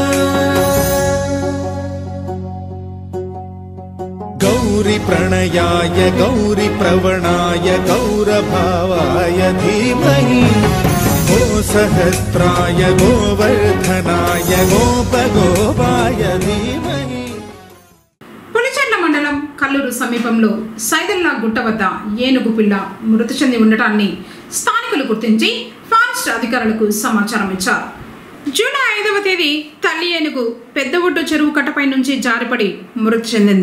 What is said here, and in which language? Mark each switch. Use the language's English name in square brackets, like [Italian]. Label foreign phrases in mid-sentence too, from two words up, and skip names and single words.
[Sanskrit] गौरीप्रणयाय गौरीप्रवणाय गौरभावाय धीमहि गो सहस्राय गोवर्धनाय गोपगोपाय धीमहि. [Telugu] పులిచెర్ల మండలం కల్లూరు సమీపంలో సైదల్లా గుట్ట వద్ద ఏనుగు పిల్ల మృతి చెంది ఉండటాన్ని స్థానికులు గుర్తించి ఫారెస్ట్ అధికారులకు సమాచారం ఇచ్చారు. జూలై 5వ తేదీ తల్లి ఏనుగు పెద్ద ఒడ్డు చెరువు కట్టపై నుంచి జారిపడి మృతి చెందింది.